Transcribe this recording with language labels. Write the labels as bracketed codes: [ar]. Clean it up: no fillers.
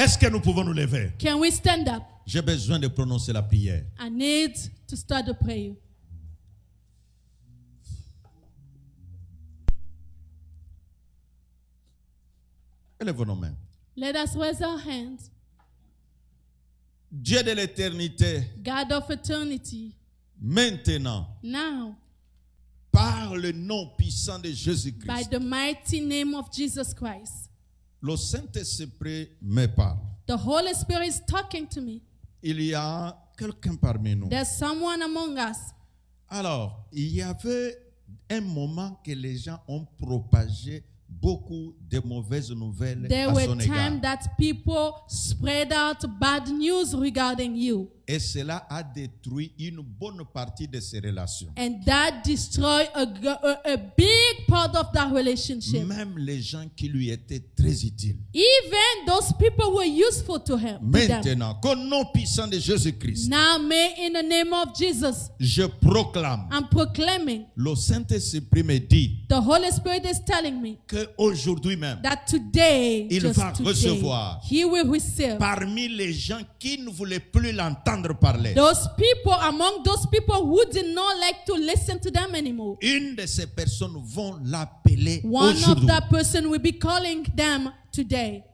[fr] Est-ce que nous pouvons nous lever? [en] Can we stand up? [fr] J'ai besoin de prononcer la prière. [en] I need to start the prayer. [fr] Élevons nos mains. [en] Let us raise our hands. [fr] Dieu de l'éternité, [en] God of eternity, [fr] maintenant, [en] now, [fr] par le nom puissant de [en] by [fr] Jésus-Christ, [en] the mighty name of Jesus Christ, [fr] le Saint-Esprit me parle. [en] the Holy Spirit is talking to me. [fr] Il y a quelqu'un parmi nous. [en] There's someone among us. [fr] Alors, il y avait un moment que les gens ont propagé beaucoup de mauvaises nouvelles [en] There [fr] à [en] were [fr] son égard. [en] times that people spread out bad news regarding you, [fr] Et cela a détruit une bonne partie de ses relations. [en] and that destroyed a big part of that relationship. [fr] Même les gens qui lui étaient très utiles. [en] Even those people were useful to him. To them. [fr] Maintenant, qu'au nom puissant de Jésus-Christ, [en] Now, may in the name of Jesus, [fr] je proclame, [en] I'm proclaiming, [fr] le Saint-Esprit me dit [en] the Holy Spirit is telling me [fr] qu'aujourd'hui même, [en] that today, [fr] il [en] just [fr] va [en] today, [fr] recevoir [en] he will receive [fr] parmi les gens qui ne voulaient plus l'entendre parler, [en] those people, among those people who did not like to listen to them anymore. [fr] une de ces personnes vont l'appeler [en] One of [fr] aujourd'hui. [en] that person will be calling them today.